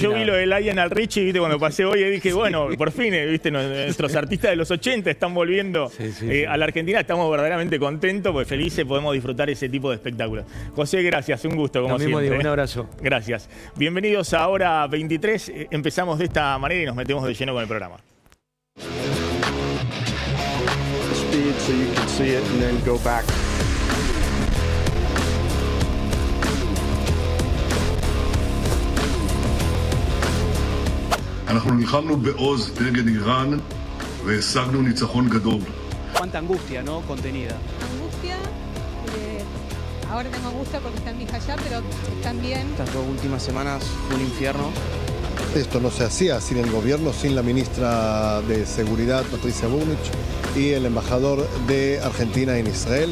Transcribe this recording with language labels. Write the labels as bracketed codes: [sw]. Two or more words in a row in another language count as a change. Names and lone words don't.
[es] Yo vi lo de Lionel Richie, ¿viste? Cuando pasé hoy, dije, bueno, por fin, ¿viste? Nuestros artistas de los 80 están volviendo a la Argentina. Estamos verdaderamente contentos, pues felices, podemos disfrutar ese tipo de espectáculos. José, gracias, un gusto, como siempre. Digo, un abrazo. Gracias. Bienvenidos a Hora 23. Empezamos de esta manera y nos metemos de lleno con el programa. [en] So you can see it and then go back. [he] אנחנו נלחמנו בעוז נגד איראן והשגנו ניצחון גדול. [es] Cuánta angustia, ¿no? Contenida. Angustia. Ahora tengo angustia porque está mi hija allá, pero están bien. Estas 2 últimas semanas fue un infierno. Esto no se hacía sin el gobierno, sin la ministra de Seguridad, Patricia Bullrich, y el embajador de Argentina en Israel.